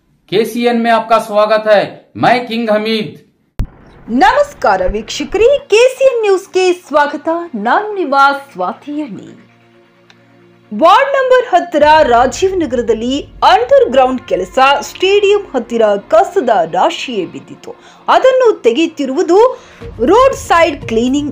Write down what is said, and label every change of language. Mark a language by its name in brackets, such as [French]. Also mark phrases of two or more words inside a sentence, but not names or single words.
[Hindi] केसीएन में आपका स्वागत है। मैं किंग हमीद। [Kannada] ನಮಸ್ಕಾರ ವೀಕ್ಷಕರೇ, ಕೆಸಿಎನ್ ನ್ಯೂಸ್ಗೆ ಸ್ವಾಗತ. ನಾನು ನಿಮ್ಮ ಸ್ವಾತಿ ಎಣ್ಣಿ. [English] ward number [Kannada] 10 ರಾಜೀವ್ ನಗರದಲ್ಲಿ [English] under ground [Kannada] ಕೆಲಸ, ಸ್ಟೇಡಿಯಂ ಹತ್ತಿರ ಕಸದ ರಾಶಿಯೇ ಬಿದ್ದಿತ್ತು. ಅದನ್ನು ತೆಗೆಯುತ್ತಿರುವುದು [English] road side cleaning.